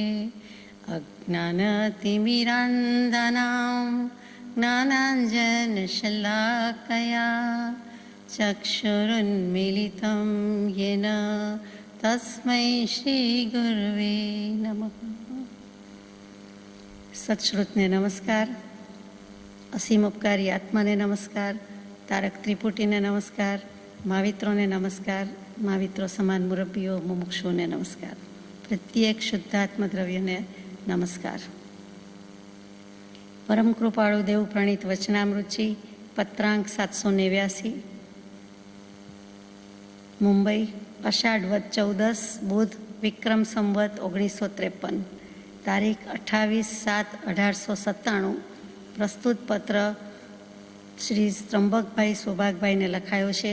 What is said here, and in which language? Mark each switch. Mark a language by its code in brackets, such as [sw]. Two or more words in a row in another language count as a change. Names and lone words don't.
[sa] अज्ञानतिमिरान्धनां ज्ञानाञ्जनशलाकया चक्षुरुन्मीलितं येन तस्मै श्रीगुरुवे नमः। [gu] સત્શ્રુતને નમસ્કાર, અસીમ ઉપકારી આત્માને નમસ્કાર, તારક ત્રિપુટીને નમસ્કાર, મહાવિત્રોને નમસ્કાર, महाविત્રો સમાન મુરબ્બીઓ મુમુક્ષુઓને નમસ્કાર, પ્રત્યેક શુદ્ધાત્મ દ્રવ્યને નમસ્કાર। પરમ કૃપાળુ દેવ પ્રણીત વચનામૃતજી પત્રાંક 789 મુંબઈ અષાઢ વદ 14 બુધ વિક્રમ સંવત 1953 તારીખ 28/7/1897 પ્રસ્તુત પત્ર શ્રી ત્રંબકભાઈ સૌભાગભાઈને લખાયો છે।